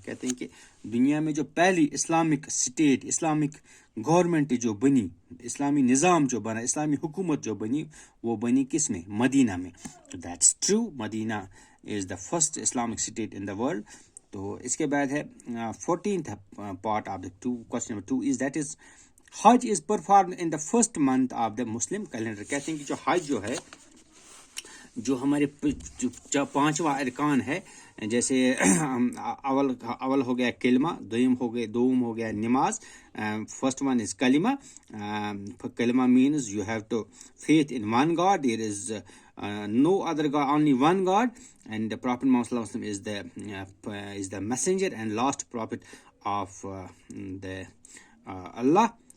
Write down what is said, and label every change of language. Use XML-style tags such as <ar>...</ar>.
<ur>کہتے ہیں کہ دنیا میں جو پہلی اسلامک اسٹیٹ, اسلامک گورنمنٹ جو بنی, اسلامی نظام جو بنا, اسلامی حکومت جو بنی, وہ بنی کس میں؟ مدینہ میں.</ur> <en>That's true, Medina is the first Islamic state in the world.</en> <ur>تو اس کے بعد ہے</ur> <en>14th part of the question number 2 is that is Hajj is performed in the first month of the Muslim calendar.</en> <ur>کہتے ہیں کہ جو حج جو ہے, جو ہمارے 5واں ارکان ہے, جیسے اول ہو گیا کلمہ, دوم ہو گیا نماز.</ur> <en>First one is kalma. Kalma means you have to faith in one God, there is no other God, only one God, and the Prophet Muhammad sallallahu alaihi wasallam is the messenger and last prophet of the Allah.</en>